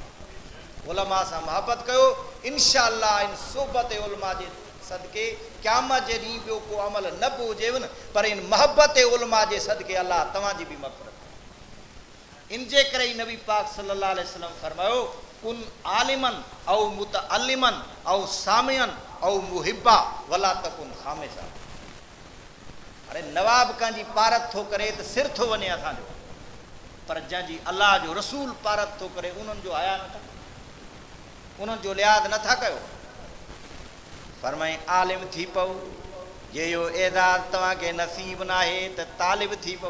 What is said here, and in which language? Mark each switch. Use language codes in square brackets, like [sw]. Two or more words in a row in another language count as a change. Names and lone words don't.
[sd] उलमा सां मोहबत कयो, [ar] إن شاء الله [sd] इन सोबत उलमा जे सदके क़यामत जे ॾींहुं ॿियो को अमल न बि हुजेव न, पर इन मोहबत उलमा जे सदके अल्लाह तव्हांजी बि मग़फ़िरत। इन जे करे ई नबी पाक [ar] صلى الله عليه وسلم [sd] फरमायो [ar] كن عالما أو متعلما أو سامعا أو محبا ولا تكن خامسا. [sd] अरे नवाब कंहिंजी पारत थो करे त सिर थो वञे असांजो, पर जंहिंजी अल्लाह जो रसूल पारत थो करे उन्हनि जो हया नथा, उन्हनि जो लिहाज़ नथा कयो। फरमाई आलिम थी पओ, जे इहो एज़ाज़ तव्हांखे नसीब न आहे त तालिब थी पओ।